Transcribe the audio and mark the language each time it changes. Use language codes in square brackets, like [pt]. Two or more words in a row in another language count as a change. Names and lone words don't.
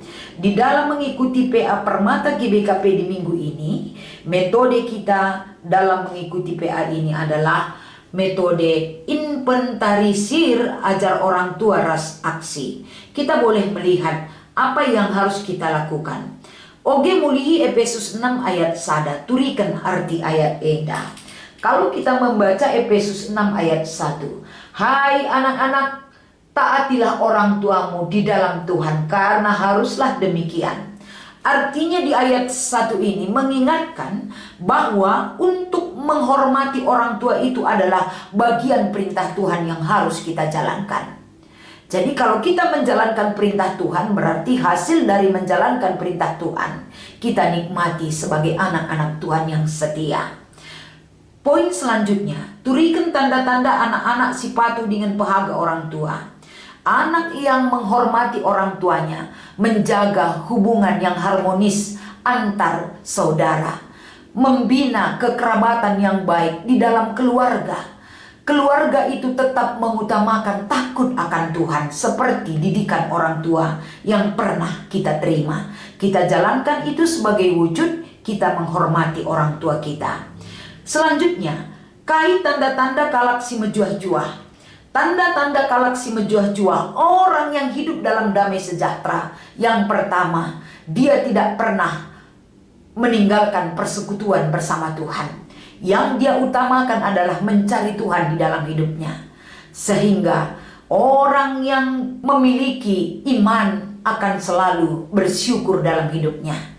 [id] Di dalam mengikuti PA Permata GBKP di minggu ini, metode kita dalam mengikuti PA ini adalah metode in menginventarisir ajar orang tua ras aksi. Kita boleh melihat apa yang harus kita lakukan. [btx] Oge mulihi Efesus 6 ayat sada, turikan arti ayat eda. [id] Kalau kita membaca Efesus 6 ayat 1, hai anak-anak, taatilah orang tuamu di dalam Tuhan, karena haruslah demikian. Artinya di ayat 1 ini mengingatkan bahwa untuk menghormati orang tua itu adalah bagian perintah Tuhan yang harus kita jalankan. Jadi kalau kita menjalankan perintah Tuhan, berarti hasil dari menjalankan perintah Tuhan kita nikmati sebagai anak-anak Tuhan yang setia. Poin selanjutnya, turikan tanda-tanda anak-anak si patuh dengan pehaga orang tua. Anak yang menghormati orang tuanya menjaga hubungan yang harmonis antar saudara, membina kekerabatan yang baik di dalam keluarga. Keluarga itu tetap mengutamakan takut akan Tuhan seperti didikan orang tua yang pernah kita terima. Kita jalankan itu sebagai wujud kita menghormati orang tua kita. Selanjutnya, kait tanda-tanda [btx] kalak si mejuah-juah. Tanda-tanda kalak si mejuah-juah, [id] orang yang hidup dalam damai sejahtera. Yang pertama, dia tidak pernah meninggalkan persekutuan bersama Tuhan. Yang dia utamakan adalah mencari Tuhan di dalam hidupnya. Sehingga orang yang memiliki iman akan selalu bersyukur dalam hidupnya.